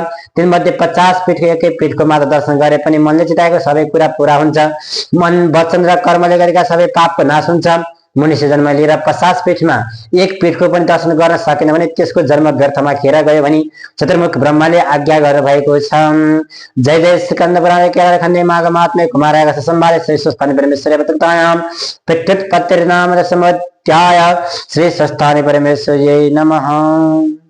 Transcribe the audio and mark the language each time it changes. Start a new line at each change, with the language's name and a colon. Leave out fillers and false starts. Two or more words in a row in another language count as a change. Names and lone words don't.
Nepali: तीमध्ये 50 पीठको एक एक पीठको मात्र दर्शन गरे पनि मनले चिताएको सबै कुरा पूरा हुन्छ। मन वचन र कर्मले गरेका सबै पापको नाश हुन्छ। मनुष्य जन्म लिएर 50 पीठमा एक पीठको पनि दर्शन गर्न सकेन भने त्यसको जन्म व्यर्थमा खेर गयो भनी चतुर्मुख ब्रह्माले आज्ञा गरेर भएको छ।
Sanskrit: जय जय स्कंद पुराण केरल खण्डे माघ महात्म्य कुमाराय संवादे श्री स्वस्थानि परमेश्वरे पत्रतायाम पितृ पत्रिनाम रसमध्याय श्री स्वस्थानि परमेश्वरे नमः।